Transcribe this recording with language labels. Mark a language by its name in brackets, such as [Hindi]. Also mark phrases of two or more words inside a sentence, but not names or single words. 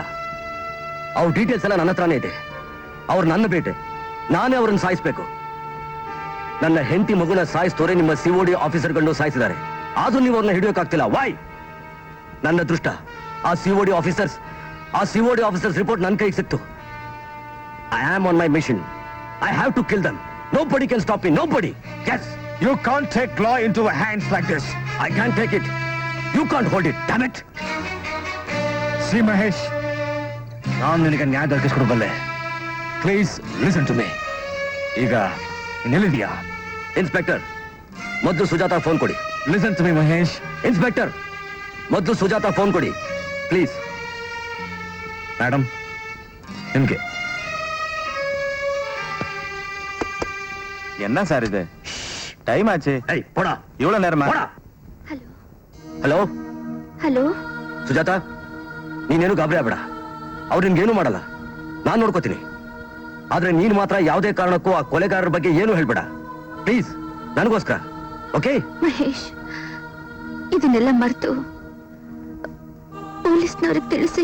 [Kannada] ಅವ್ರ ಡೀಟೇಲ್ಸ್ ಎಲ್ಲ ನನ್ನ ಹತ್ರನೇ ಇದೆ. ಅವ್ರು ನನ್ನ ಬೇಟೆ, ನಾನೇ ಅವ್ರನ್ನ ಸಾಯಿಸ್ಬೇಕು. ನನ್ನ ಹೆಂಡತಿ ಮಗುನ ಸಾಯಿಸ್ತೋರೆ ನಿಮ್ಮ ಸಿಒಡಿ ಆಫೀಸರ್ಗಳನ್ನು ಸಾಯಿಸಿದ್ದಾರೆ. ಆದ್ರೂ ನೀವು ಅವ್ರನ್ನ ಹಿಡಿಯೋಕ್ಕಾಗ್ತಿಲ್ಲ. ವೈ? ನನ್ನ ಅದೃಷ್ಟ, ಆ [English] COD officers report [Kannada] ನನ್ನ ಕೈಗೆ ಸಿಕ್ತು. [English] I am on my mission. I have to kill them. Nobody can stop me. Nobody. Yes. You can't take law into your hands like this. I can't take it. You can't hold it. Damn it. See Mahesh, [Kannada] ನಾನು ನಿನಗೆ ನ್ಯಾಯ ದೊರಕಿಸ್ಕೊಡ್ಬಲ್ಲೆ. [English] Please listen to me. [Kannada] ಈಗ ನಿಲ್ಲಿದ್ಯಾ? ಇನ್ಸ್ಪೆಕ್ಟರ್, ಮೊದಲು ಸುಜಾತ ಫೋನ್ ಕೊಡಿ. [English] Listen to me ಮಹೇಶ್. [Kannada] ಇನ್ಸ್ಪೆಕ್ಟರ್, ಮೊದಲು ಸುಜಾತ ಫೋನ್ ಕೊಡಿ ಪ್ಲೀಸ್. ಮೇಡಮ್, ನಿಮ್ಗೆ [Tamil] என்ன சார் இது டைம் ஆச்சு. [Kannada] ಏಯ್ ಕೊಡ. [Tamil] இவ்வளவு நேரமா? [Kannada] ಕೊಡ. ಹಲೋ ಹಲೋ ಹಲೋ. ಸುಜಾತ, ನೀನೇನು ಗಾಬರಿ ಆಗ್ಬೇಡ. ಅವ್ರು ನಿನ್ಗೇನು ಮಾಡಲ್ಲ, ನಾನ್ ನೋಡ್ಕೋತೀನಿ. ಆದ್ರೆ ನೀನ್ ಮಾತ್ರ ಯಾವುದೇ ಕಾರಣಕ್ಕೂ ಆ ಕೊಲೆಗಾರರ ಬಗ್ಗೆ ಏನು ಹೇಳ್ಬೇಡ ಪ್ಲೀಸ್, ನನಗೋಸ್ಕರ. ಓಕೆ? ಮಹೇಶ್, ಇದನ್ನೆಲ್ಲ ಮರೆತು ಪೊಲೀಸ್ನವ್ರಿಗೆ ತಿಳಿಸಿ.